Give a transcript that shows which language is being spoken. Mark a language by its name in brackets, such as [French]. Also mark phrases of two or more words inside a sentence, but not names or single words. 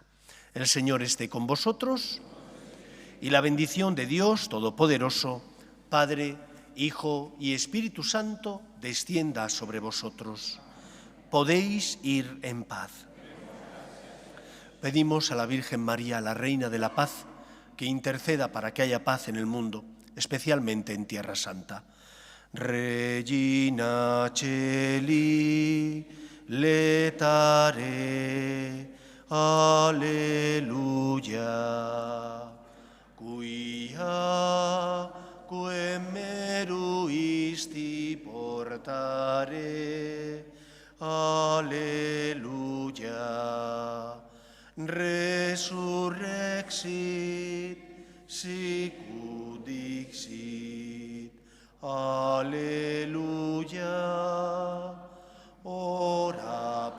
[Spanish] El Señor esté con vosotros y la bendición de Dios Todopoderoso, Padre, Hijo y Espíritu Santo, descienda sobre vosotros. Podéis ir en paz. Pedimos a la Virgen María, la Reina de la Paz, que interceda para que haya paz en el mundo, especialmente en Tierra Santa. [Latin] Regina Celi, letare, Alleluia, quia quem meruisti portare, Alleluia, resurrexit, sicut dixit, Alleluia, ora